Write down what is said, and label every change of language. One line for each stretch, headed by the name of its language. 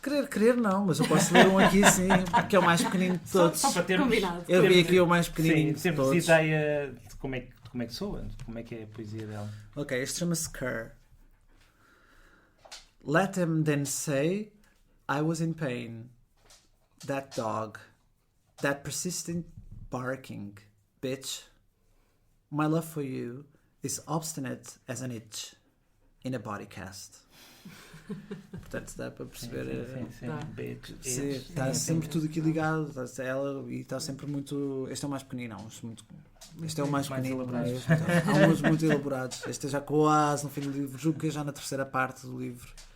Portuguese: Querer não, mas eu posso ler um aqui sim, que é o mais pequenino de todos. Só para termos, combinado. Eu vi aqui o mais pequenininho de termos todos. ideia de como é que soa, como é que é a poesia dela. Ok, este chama-se Kerr.
English: Let them then say I was in pain. That dog. That persistent barking. Bitch. My love for you is obstinate as an itch in a body cast.
Portuguese: Portanto, dá para perceber. Sim. Está sempre tudo aqui ligado. Ela e está sempre muito. Este é o mais pequenino, este é o mais pequenino. Há uns muito elaborados. Este é já quase no fim do livro. Julgo que é já na terceira parte do livro.